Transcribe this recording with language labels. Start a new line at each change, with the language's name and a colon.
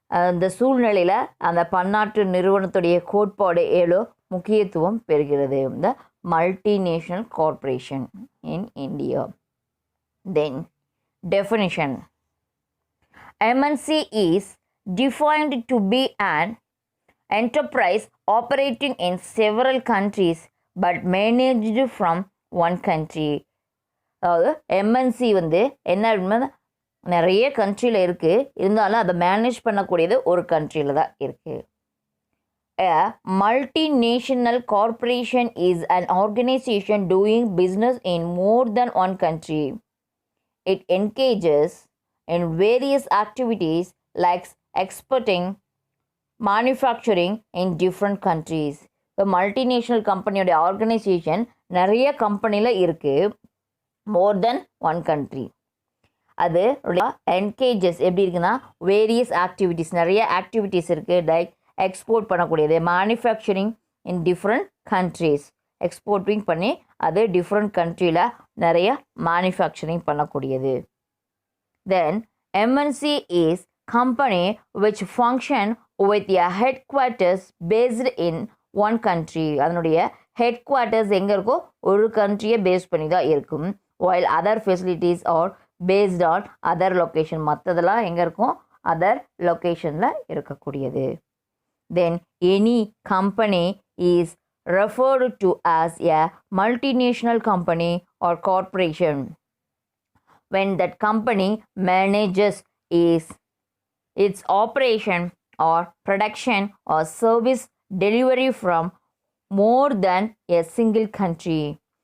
Tamil: இந்த சூழ்நிலையில் அந்த பன்னாட்டு நிறுவனத்துடைய கோட்பாடு முக்கியத்துவம் பெறுகிறது.
English: இந்த multinational corporation in India. Then definition. MNC is defined to be an enterprise operating in several countries but managed from one country.
Tamil: அதாவது எம்என்சி என்ன அப்படின்னா நிறைய கண்ட்ரியில் இருக்குது, இருந்தாலும் அதை மேனேஜ் பண்ணக்கூடியது ஒரு கண்ட்ரியில் தான் இருக்குது.
English: A multinational corporation is an organization doing business in more than one country. It engages in various activities like exporting, manufacturing in different countries. The multinational company organization
Tamil: நிறைய கம்பெனியில் இருக்குது,
English: more than one country.
Tamil: அது engages எப்படி இருக்குன்னா
English: various activities,
Tamil: நிறைய activities இருக்குது.
English: Like export பண்ணக்கூடியது, manufacturing in different countries, exporting பண்ணி அது டிஃப்ரெண்ட் கண்ட்ரியில் நிறைய மேனுஃபேக்சரிங் பண்ணக்கூடியது. Then MNC is company which function with a headquarters based in one country.
Tamil: அதனுடைய ஹெட் குவார்ட்டர்ஸ் எங்கே இருக்கோ ஒரு கண்ட்ரியை பேஸ் பண்ணி தான் இருக்கும்.
English: while other facilities are based on other location.
Tamil: மற்றதெல்லாம் எங்கே இருக்கும்,
English: other லொக்கேஷனில்
Tamil: இருக்கக்கூடியது.
English: Then any company is referred to as a multinational company or corporation when that company manages its operation or production or service delivery from more than a single country.